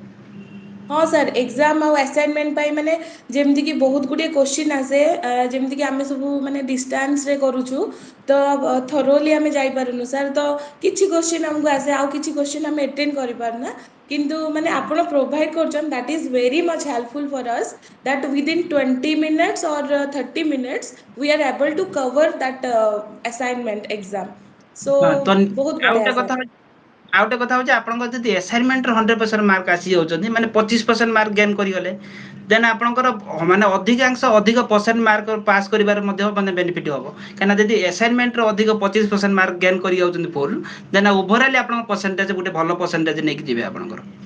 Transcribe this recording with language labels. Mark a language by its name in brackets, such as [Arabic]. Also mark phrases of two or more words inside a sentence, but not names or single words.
[Odia] ହଁ ସାର୍ ଏକ୍ଜାମ ଆଉ ଆସାଇନମେଣ୍ଟ ପାଇଁ ମାନେ ଯେମିତିକି ବହୁତ ଗୁଡିଏ କୋଶ୍ଚିନ୍ ଆସେ ଯେମିତିକି ଆମେ ସବୁ ମାନେ ଡିଷ୍ଟାନ୍ସରେ କରୁଛୁ। ତ ଥରୋଲି ଆମେ ଯାଇପାରୁନୁ ସାର୍ ତ କିଛି କୋଶ୍ଚିନ୍ ଆମକୁ ଆସେ ଆଉ କିଛି କୋଶ୍ଚିନ୍ ଆମେ ଆଟେଣ୍ଡ କରିପାରୁନା କିନ୍ତୁ ମାନେ ଆପଣ ପ୍ରୋଭାଇଡ କରୁଛନ୍ତି [English] that is very much helpful for us. that within 20 minutes or 30 minutes we are able to cover that assignment exam so [Odia] ହଁ ତ ବହୁତ ଆଉ ବଢିଆ ଗୋଟେ କଥା ସାର୍। ଆଉ ଗୋଟେ କଥା ହଉଛି ଆପଣଙ୍କର ଯଦି ଆସାଇନମେଣ୍ଟରେ 100% ମାର୍କ ଆସିଯାଉଛନ୍ତି ମାନେ 25% [English] mark gain [Odia] କରିଗଲେ ଦେନ୍ ଆପଣଙ୍କର ମାନେ ଅଧିକାଂଶ ଅଧିକ [English] percent mark pass [Odia] କରିବାରେ ମଧ୍ୟ ମାନେ ବେନିଫିଟ ହବ। କାହିଁକିନା ଯଦି ଆସାଇନମେଣ୍ଟରେ ଅଧିକ 25% [English] mark gain [Odia] କରି ଯାଉଛନ୍ତି [English] full then overally [Odia] ଆପଣଙ୍କ ପରସେଣ୍ଟେଜ ଗୋଟେ ଭଲ ପରସେଣ୍ଟେଜ ନେଇକି ଯିବେ ଆପଣଙ୍କର।